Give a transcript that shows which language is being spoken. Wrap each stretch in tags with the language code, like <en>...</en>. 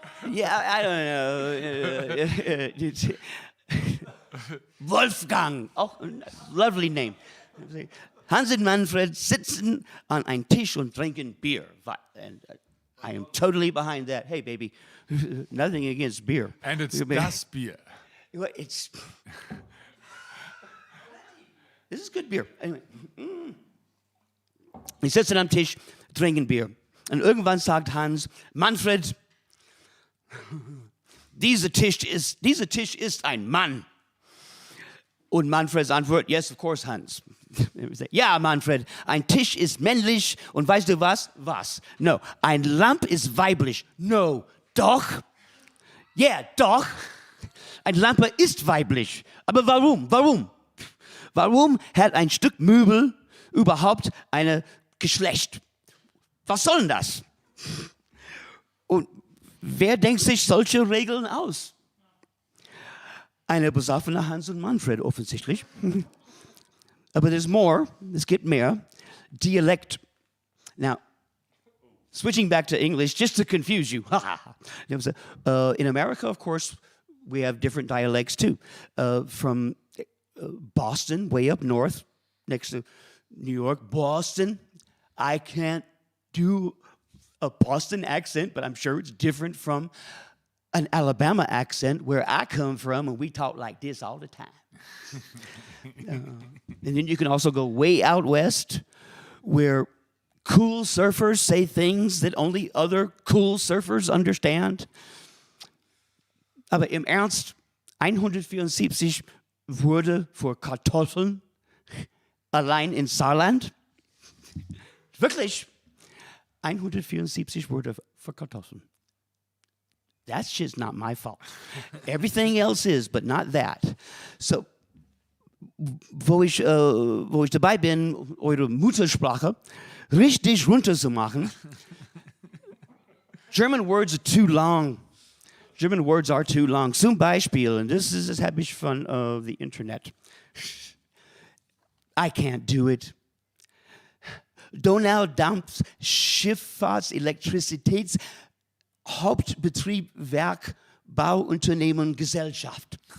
<en>Yeah, I don't know.</en> <de>Wolfgang, auch ein lovely name. Hans und Manfred sitzen an einem Tisch und trinken Bier.</de> <en>And I am totally behind that. Hey, baby, nothing against beer. And it's das Bier. This is good beer. Anyway.</en> <de>Die sitzen am Tisch, trinken Bier. Und irgendwann sagt Hans, Manfred, dieser Tisch ist ein Mann. Und Manfreds Antwort,</de> <en>yes, of course,</en> <de>Hans. Ja, Manfred, ein Tisch ist männlich und weißt du was? Was? No. Ein Lamp ist weiblich. No. Doch. Yeah, doch. Eine Lampe ist weiblich. Aber warum? Warum hat ein Stück Möbel überhaupt ein Geschlecht? Was soll denn das? Und wer denkt sich solche Regeln aus? Eine besoffene Hans und Manfred offensichtlich. Aber</de> <en>there's more.</en> <de>Es gibt mehr. Dialekt.</de> <en>Now, switching back to English, just to confuse you. In America, of course, we have different dialects too. From Boston, way up north, next to New York, Boston. I can't do a Boston accent, but I'm sure it's different from an Alabama accent where I come from, and we talk like this all the time. And then you can also go way out west where cool surfers say things that only other cool surfers understand.</en> <de>Aber im Ernst, 174 Worte für Kartoffeln allein in Saarland. Wirklich, 174 Worte für Kartoffeln.</de> <en>That shit's not my fault. Everything else is, but not that.</en> <de>So, wo ich dabei bin, eure Muttersprache richtig runterzumachen,</de> <en>German words are too long. German words are too long.</en> <de>Zum Beispiel,</de> <en>and this</en> <de>habe ich von</de> <en>the internet. I can't do it. Donaudampf, Schifffahrts-, Elektrizitäts-, Hauptbetrieb, Werk, Bauunternehmen, Gesellschaft.</en>